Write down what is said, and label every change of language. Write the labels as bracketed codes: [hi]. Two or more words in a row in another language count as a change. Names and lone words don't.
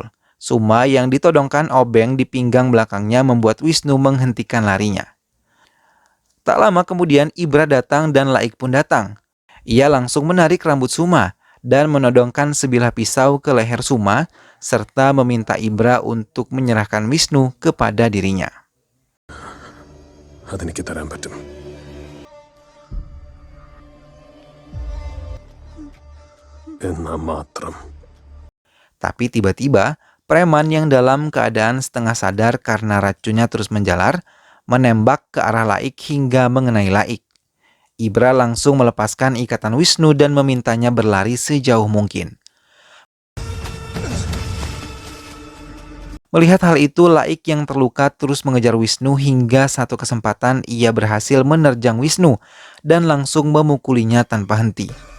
[id] Suma yang ditodongkan obeng di pinggang belakangnya membuat Wisnu menghentikan larinya. Tak lama kemudian Ibra datang dan Laik pun datang. Ia langsung menarik rambut Suma dan menodongkan sebilah pisau ke leher Suma serta meminta Ibra untuk menyerahkan Wisnu kepada dirinya. [ml] അതെനിക്ക് തരാൻ പറ്റും. എന്നാ മാത്രം. [id] Tapi tiba-tiba, preman yang dalam keadaan setengah sadar karena racunnya terus menjalar, menembak ke arah Laik hingga mengenai Laik. Ibra langsung melepaskan ikatan Wisnu dan memintanya berlari sejauh mungkin. Melihat hal itu, Laik yang terluka terus mengejar Wisnu hingga satu kesempatan ia berhasil menerjang Wisnu dan langsung memukulinya tanpa henti.